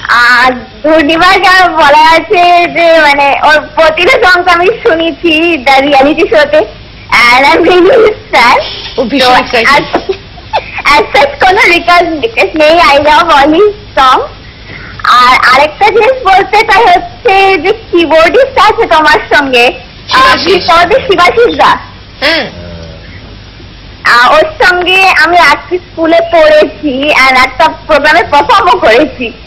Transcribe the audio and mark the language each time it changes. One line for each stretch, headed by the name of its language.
Bangla: আর ধন্যবাদ, যা বলা আছে যে মানে ওর প্রতিটা সং আমি শুনেছি দ্য রিয়ালিটি শোতে,
English: and I'm really sad.
Bangla: ও ভীষণ excited।
English: as such
Bangla: কোনো রিকোয়েস্ট নেই,
English: I love all his songs।
Bangla: আর আরেকটা জিনিস বলতে চাই হচ্ছে যে কিবোর্ডিস্ট আছে তোমার সঙ্গে, শিবাশিস দা, হ্যাঁ ওর সঙ্গে আমি আজকে স্কুলে পড়েছি আর একটা প্রোগ্রামে পারফর্মও করেছি।